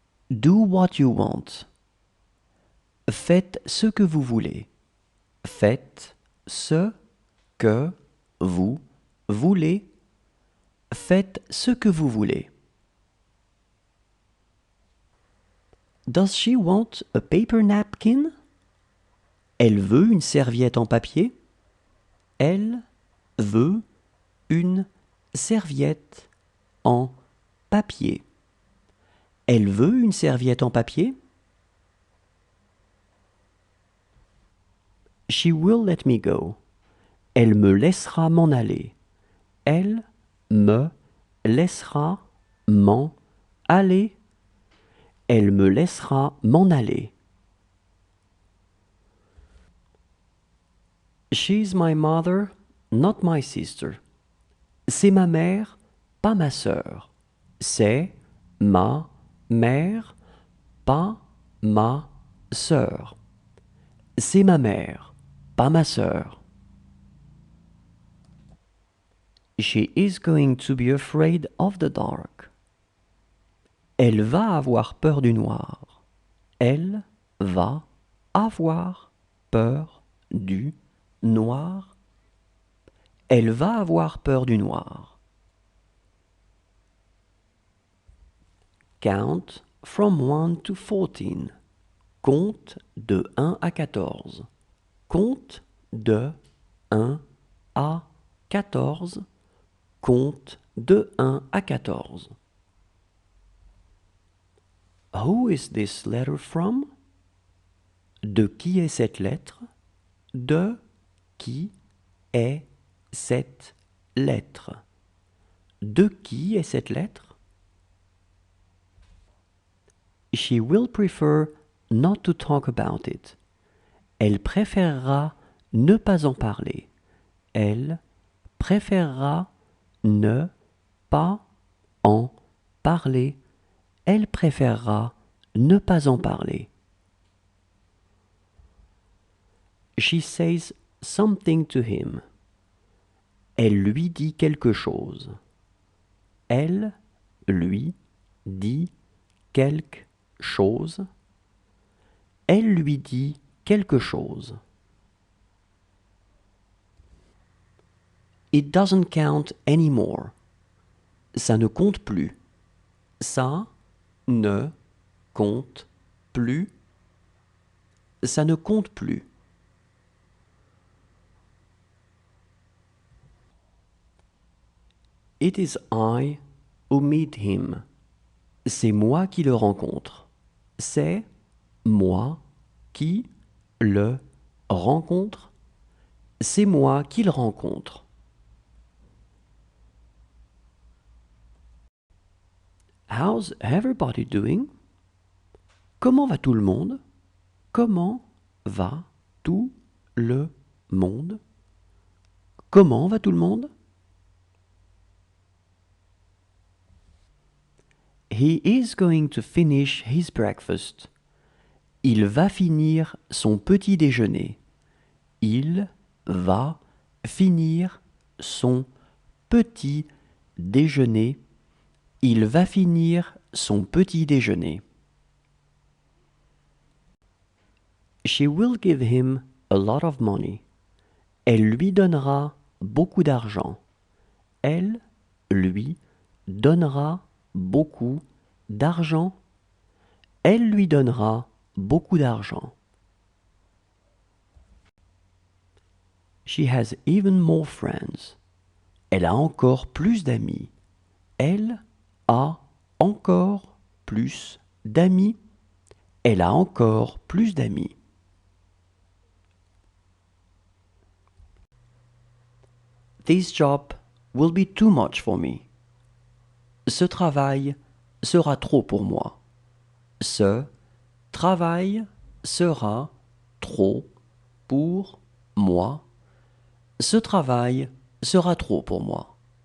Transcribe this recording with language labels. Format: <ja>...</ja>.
<en>Do what you want.</en> <fr>Faites ce que vous voulez. Faites ce que vous voulez. Faites ce que vous voulez.</fr> <en>Does she want a paper napkin?</en> <fr>Elle veut une serviette en papier? Elle veut une serviette en papier. Elle veut une serviette en papier?</fr> <en>She will let me go.</en> <fr>Elle me laissera m'en aller. Elle me laissera m'en aller. Elle me laissera m'en aller.</fr> <en>She's my mother, not my sister.</en> <fr>C'est ma mère, pas ma sœur. C'est ma mère, pas ma sœur. C'est ma mère, pas ma sœur.</fr> <en>She is going to be afraid of the dark.</en> <fr>Elle va avoir peur du noir. Elle va avoir peur du noir. Elle va avoir peur du noir.</fr> <en>Count from 1 to 14.</en> <fr>Compte de 1 à 14. Compte de 1 à 14. Compte de 1 à 14.</fr> <en>Who is this letter from?</en> <fr>De qui est cette lettre? De qui est cette lettre? De qui est cette lettre?</fr> <en>She will prefer not to talk about it.</en> <fr>Elle préférera ne pas en parler. Elle préférera ne pas en parler. Elle préférera ne pas en parler.</fr> <en>She says something to him.</en> <fr>Elle lui dit quelque chose. Elle lui dit quelque chose. Elle lui dit quelque chose.</fr> <en>It doesn't count anymore.</en> <fr>Ça ne compte plus. Ça ne compte plus. Ça ne compte plus.</fr> <en>It is I who meet him.</en> <fr>C'est moi qui le rencontre. C'est moi qui le rencontre. C'est moi qui le rencontre.</fr> <en>How's everybody doing?</en> <fr>Comment va tout le monde? Comment va tout le monde? Comment va tout le monde?</fr> <en>He is going to finish his breakfast.</en> <fr>Il va finir son petit déjeuner. Il va finir son petit déjeuner. Il va finir son petit déjeuner.</fr> <en>She will give him a lot of money.</en> <fr>Elle lui donnera beaucoup d'argent. Elle lui donnera beaucoup d'argent. Elle lui donnera beaucoup d'argent.</fr> <en>She has even more friends.</en> <fr>Elle a encore plus d'amis. Elle a encore plus d'amis. Elle a encore plus d'amis.</fr> <en>This job will be too much for me.</en> <fr>Ce travail sera trop pour moi. Ce travail sera trop pour moi. Ce travail sera trop pour moi.</fr>